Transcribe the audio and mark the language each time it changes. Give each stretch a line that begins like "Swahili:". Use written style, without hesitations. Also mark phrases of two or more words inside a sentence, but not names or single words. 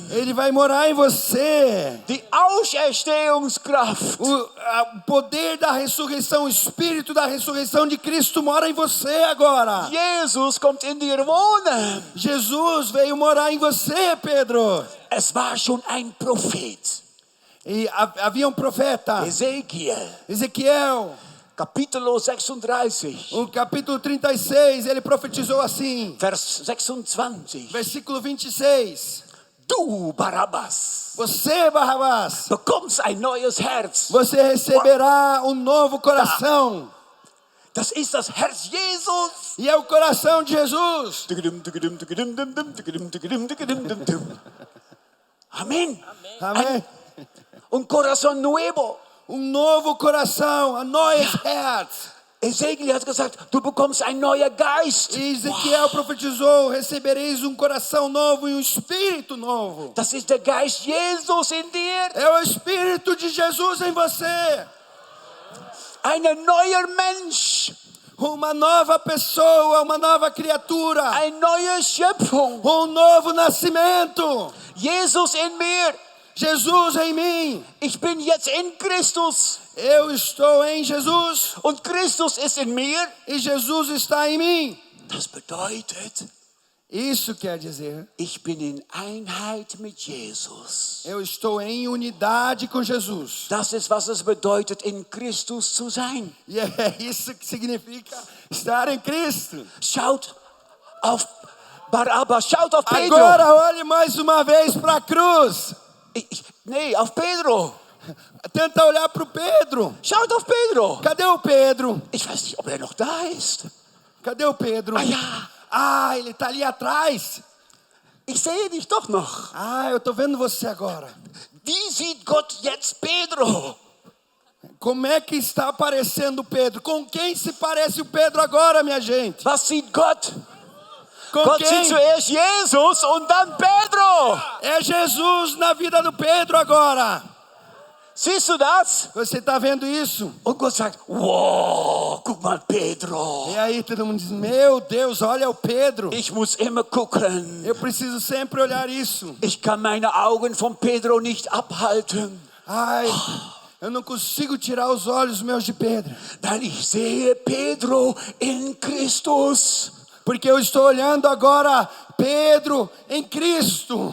Portuguese: Ele vai morar em você.
German: Die Auferstehungskraft,
Portuguese: o poder da ressurreição, o Espírito da ressurreição de Cristo mora em você agora.
German: Jesus kommt in dir wohnen.
Portuguese: Jesus veio morar em você, Pedro.
German: Es war schon ein Prophet.
Portuguese: E havia profeta. Ezequiel. Capítulo 36. O capítulo 36, ele profetizou assim.
German: Vers 26.
Portuguese: Versículo 26.
German: Du, Barabbas.
Portuguese: Você, Barrabás,
German: bekommst ein neues Herz.
Portuguese: Você receberá um novo coração.
German: Das ist das Herz Jesus.
Portuguese: E é o coração de Jesus. Amém. Amém. Coração nuevo. Novo coração,
German: ein neues Herz. Ezekiel hat gesagt, du bekommst ein neuer Geist.
Portuguese: E Ezequiel profetizou, recebereis coração novo e espírito novo.
German: Das ist der Geist Jesus in dir.
Portuguese: É o Espírito de Jesus em você.
German: Ein neuer Mensch.
Portuguese: Uma nova pessoa, uma nova criatura.
German: Eine neue Schöpfung.
Portuguese: Novo nascimento.
German: Jesus in mir.
Portuguese: Jesus em mim.
German: Ich bin jetzt in Christus.
Portuguese: Eu estou em Jesus.
German: Und Christus ist in mir.
Portuguese: E Jesus está em mim.
German: Das bedeutet,
Portuguese: isso quer dizer,
German: ich bin in Einheit mit Jesus.
Portuguese: Eu estou em unidade com Jesus.
German: Das ist, was es bedeutet, in Christus zu sein.
Portuguese: E é isso que significa estar em Cristo.
German: Schaut auf Barabbas, schaut auf Pedro.
Portuguese: Agora olhe mais uma vez para a cruz.
German: Nee, auf Pedro.
Portuguese: Tenta olhar para o Pedro.
German: Schaut auf Pedro.
Portuguese: Cadê o Pedro?
German: Ich weiß nicht, ob er noch da ist.
Portuguese: Cadê o Pedro?
German: Ah, ja.
Portuguese: Ah, ele está ali atrás.
German: Ich sehe dich doch noch.
Portuguese: Ah, eu estou vendo você agora.
German: Wie sieht Gott jetzt Pedro?
Portuguese: Como é que está aparecendo Pedro? Com quem se parece o Pedro agora, minha gente?
German: Was sieht Gott?
Portuguese: Com
German: Gott
Portuguese: quem?
German: sieht zuerst Jesus und dann Pedro.
Portuguese: É Jesus na vida do Pedro agora.
German: Siehst du das?
Portuguese: Você está vendo isso?
German: Und Gott sagt, wow, guck mal Pedro.
Portuguese: E aí todo mundo diz, meu Deus, olha o Pedro.
German: Ich muss immer gucken.
Portuguese: Eu preciso sempre olhar isso.
German: Ich kann meine Augen von Pedro nicht abhalten.
Portuguese: Ai, eu não consigo tirar os olhos meus de Pedro.
German: Denn ich sehe Pedro in Christus.
Portuguese: Porque eu estou olhando agora Pedro em Cristo.